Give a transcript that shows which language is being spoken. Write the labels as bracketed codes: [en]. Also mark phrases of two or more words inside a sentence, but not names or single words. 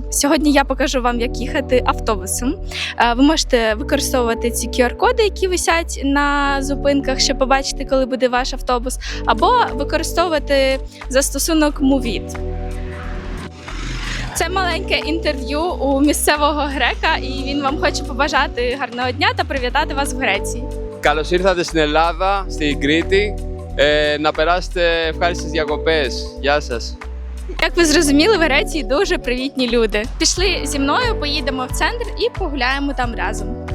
[uk] Сьогодні я покажу вам, як їхати автобусом. Ви можете використовувати ці QR-коди, які висять на зупинках, щоб побачити, коли буде ваш автобус, або використовувати застосунок Moovit. Це маленьке інтерв'ю у місцевого грека, і він вам хоче побажати гарного дня та привітати вас в Греції. [el] Καλώς ήρθατε στην Ελλάδα, στην Κρήτη. Να περάσετε ευχάριστες διακοπές. Γεια σας. [uk] Як ви зрозуміли, в Греції дуже привітні люди. Пішли зі мною, поїдемо в центр і погуляємо там разом.